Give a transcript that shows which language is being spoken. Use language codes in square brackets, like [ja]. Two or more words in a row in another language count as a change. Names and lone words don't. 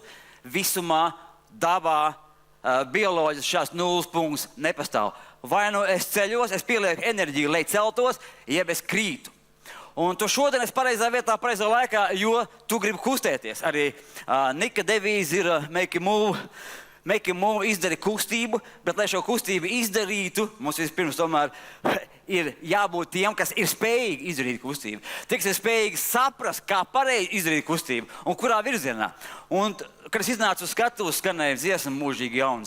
[lv] Visumā, dabā, bioloģijas šās nulles punkts nepastāv. Vai nu es ceļos, es pielieku enerģiju, lai celtos, jeb es krītu. Un tu šodien esi pareizā vietā, pareizā laikā, jo tu gribi kustēties. Arī Nika devīze ir [en] make a move, [lv] izdari kustību, bet lai šo kustību izdarītu, mums vispirms tomēr ir jābūt tiem, kas ir spējīgi izdarīt kustību. Tie, kas ir spējīgi saprast, kā pareizi izdarīt kustību un kurā virzienā. Un, kad es iznācu uz skatuves, skanēja dziesma mūžīgi jauns.